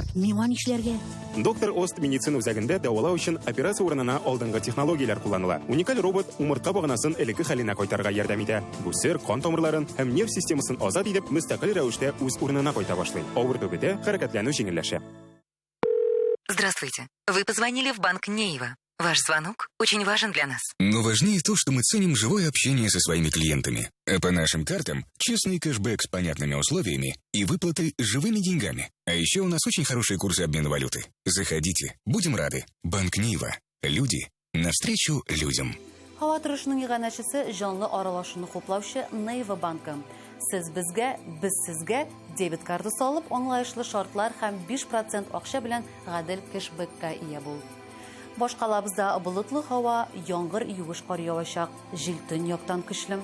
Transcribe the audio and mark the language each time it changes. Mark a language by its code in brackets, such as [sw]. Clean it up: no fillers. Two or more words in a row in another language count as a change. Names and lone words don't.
[tt] Миңа нишләргә? Доктор Ост медицина үзәгендә дәвалау өчен операция урынына алдынгы технологияләр кулланыла. Уникаль робот умыртка баганасын элекке хәленә кайтарырга ярдәм итә. Бүсер, кан тамырларын һәм нерв системасын азат итеп, мөстәкыйль рәвештә үз урынына кайта башлый. Авырту бетә, хәрәкәтләнү җиңелләшә. [ru] Здравствуйте. Вы позвонили в банк Нейва. Ваш звонок очень важен для нас. Но важнее то, что мы ценим живое общение со своими клиентами. А по нашим картам честный кэшбэк с понятными условиями и выплаты живыми деньгами. А еще у нас очень хорошие курсы обмена валюты. Заходите, будем рады. Банк Нейва. Люди навстречу людям. [tt] Һава торышының иганәчесе җанлы аралашуны хуплаучы Нейва банкы. Сез безгә, без сезгә дебет картасы алып, аңлаешлы шартлар һәм 5% акча белән гадел кэшбэкка ия бул. Башкалабызда болытлы һава, яңгыр, юеш кар явачак, җил төньяктан көчле.